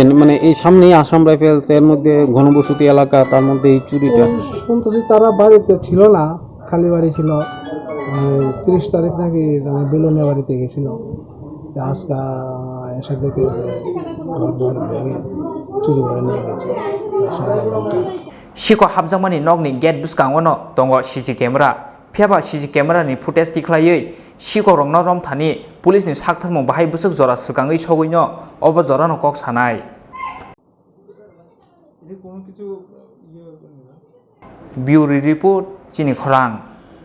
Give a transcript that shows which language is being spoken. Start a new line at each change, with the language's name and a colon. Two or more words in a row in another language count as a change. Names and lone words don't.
Bangla: মানে এই সামনেই আসাম রাইফেলস, এর মধ্যে ঘনবসতি এলাকা, তার মধ্যে এই চুরিটা। শুনতেছি তারা বাড়িতে ছিল না, খালি বাড়ি ছিল, 30 তারিখ নাকি আমি বেলুনিয়া বাড়িতে গেছিল আজকা এসে দেখে ঘর দর ভেঙে চুরি করে নিয়ে গেছে
Kok Borok: Siko habjamani nogni gate buskangono tongo
English: CC camera
Kok Borok: phiaba
English: CC camera
Kok Borok: ni footage tikhlaioi siko rongno rom thani police ni saktharmung bahai busuk jora swkangui sogoino obo jora no kok sanai
English: Bureau report
Kok Borok: Chini Khorang